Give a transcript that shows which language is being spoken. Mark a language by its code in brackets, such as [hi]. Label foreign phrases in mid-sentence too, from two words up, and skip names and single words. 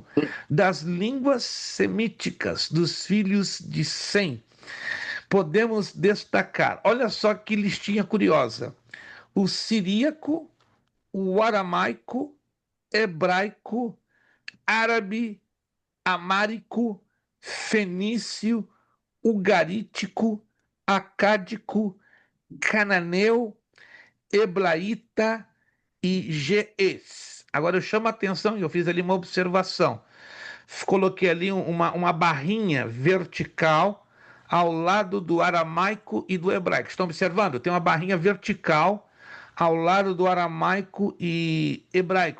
[pt] Das línguas semíticas dos filhos de Sem, podemos destacar, olha só que listinha curiosa: o siríaco, o aramaico, hebraico, árabe, amárico, fenício, ugarítico, acádico, cananeu, heblaíta e geês. Agora eu chamo a atenção e eu fiz ali uma observação. Coloquei ali uma barrinha vertical ao lado do aramaico e do hebraico. Estão observando? Tem uma barrinha vertical ao lado do aramaico e hebraico.